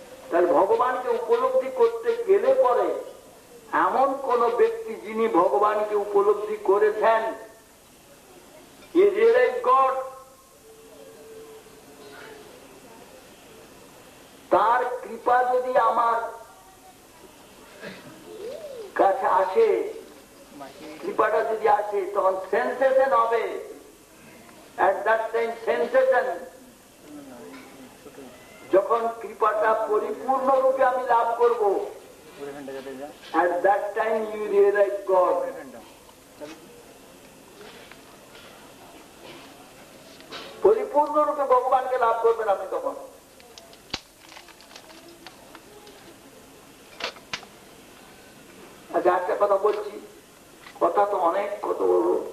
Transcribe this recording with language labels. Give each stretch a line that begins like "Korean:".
Bangla: তাহলে ভগবানকে উপলব্ধি করতে গেলে পরে এমন কোন ব্যক্তি যিনি ভগবানকে উপলব্ধি করেছেন, গড, তার কৃপা যদি আমার কাছে আসে, কৃপাটা যদি আসে, তখন সেন্সেশন হবে।
English: At that time sensation,
Bangla: যখন কৃপাটা পরিপূর্ণ রূপে আমি লাভ করব,
English: at that time you realize God.
Bangla: পরিপূর্ণ রূপে ভগবানকে লাভ করবেন আপনি তখন। আচ্ছা, একটা কথা বলছি, কথা তো অনেক, কত বড়।